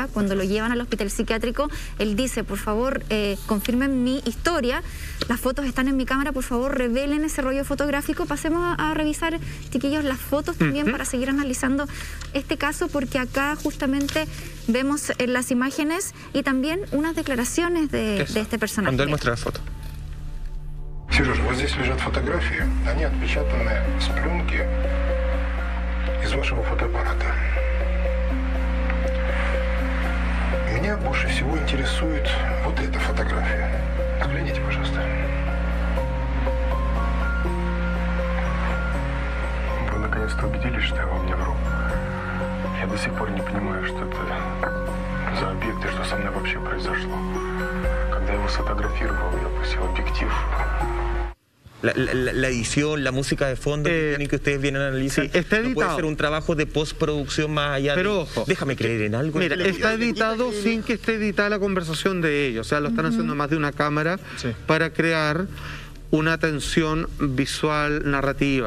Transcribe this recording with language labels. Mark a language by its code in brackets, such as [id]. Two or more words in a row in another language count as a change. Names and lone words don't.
[es] Cuando lo llevan al hospital psiquiátrico, él dice, por favor, confirmen mi historia, las fotos están en mi cámara, por favor, revelen ese rollo fotográfico. Pasemos a revisar, chiquillos, las fotos también para seguir analizando este caso, porque acá justamente vemos las imágenes y también unas declaraciones de este personaje. Cuando él muestra la foto. [ru] Сережа, вот здесь лежат фотографии. Они отпечатаны с пленки из вашего фотоаппарата. Меня больше всего интересует вот эта фотография. Взгляните, пожалуйста. Вы наконец-то убедились, что я вам не вру. Я до сих пор не понимаю, что это за объект и что со мной вообще произошло. Когда я его сфотографировал, я опустил объектив. [es] La edición, la música de fondo que ustedes vienen a analizar, sí, está no puede ser un trabajo de postproducción más allá. Pero ojo, déjame creer en algo. Mira, está editado sin que esté editada la conversación de ellos. O sea, lo están haciendo más de una cámara para crear una tensión visual narrativa.